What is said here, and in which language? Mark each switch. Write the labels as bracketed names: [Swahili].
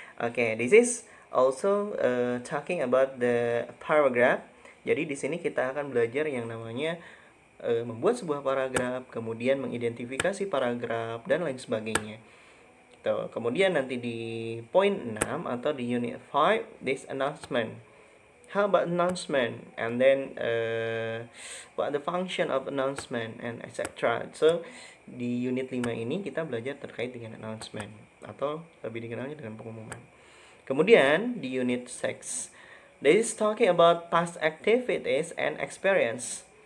[English] Okay, this is also talking about the paragraph. [Indonesian] Jadi di sini kita akan belajar yang namanya membuat sebuah paragraf, kemudian mengidentifikasi paragraf dan lain sebagainya. Gitu. Kemudian nanti di point 6 atau di unit 5, [English] this announcement. How about announcement? And then what the function of announcement and etc. [Indonesian] So di unit 5 ini kita belajar terkait dengan announcement atau lebih dikenalnya dengan pengumuman. Kemudian di unit 6, [English] this is talking about past activities and experience.